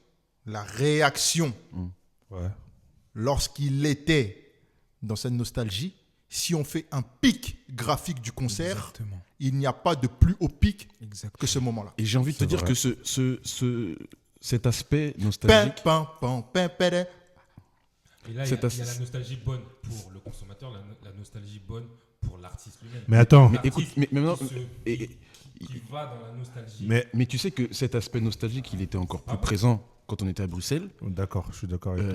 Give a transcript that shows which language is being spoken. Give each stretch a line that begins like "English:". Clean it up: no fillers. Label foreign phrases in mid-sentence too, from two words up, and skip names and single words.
French: Ouais. lorsqu'il était dans cette nostalgie, si on fait un pic graphique du concert, Exactement. il n'y a pas de plus haut pic Exactement. que ce moment-là. Et j'ai envie de te C'est dire vrai. que cet aspect Pin, nostalgique, pin, pin, pin, pin, pin. Et là, il C'est y a assez- la nostalgie bonne pour le consommateur, la nostalgie bonne pour l'artiste lui-même. Mais attends, mais écoute, mais maintenant, Qui et- va dans la nostalgie. mais tu sais que cet aspect nostalgique, il était encore plus présent quand on était à Bruxelles. d'accord, je suis d'accord avec toi.